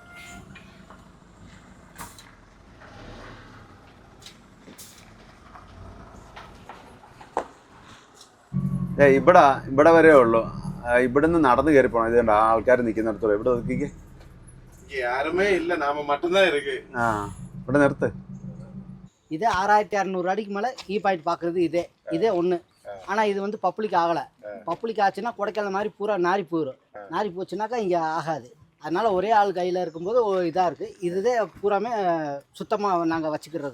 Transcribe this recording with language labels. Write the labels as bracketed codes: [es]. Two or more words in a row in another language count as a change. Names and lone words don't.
[ml] ഇവിടെ വരെ ഉള്ളൂ. ഇവിടുന്ന് നടന്ന് കയറി പോണം. ഇത് കണ്ട ആൾക്കാർ നിൽക്കുന്നിടത്തോളം. ഇവിടെ നോക്കിക്കേ, ആ, ഇവിടെ നിർത്ത്. [ta] இது 6600 அடிக்கு மேலே இ பாயிண்ட் பார்க்குறது இதே ஒன்று. ஆனால் இது வந்து பப்ளிக் ஆகலை. பப்ளிக் ஆச்சுன்னா கொடைக்கானல் மாதிரி பூரா நாரி போயிடும். நாரி போச்சுனாக்கா இங்கே ஆகாது. அதனால் ஒரே ஆள் கையில் இருக்கும்போது இதாக இருக்குது. இதுதே பூராமே சுத்தமாக நாங்கள் வச்சுக்கிறது.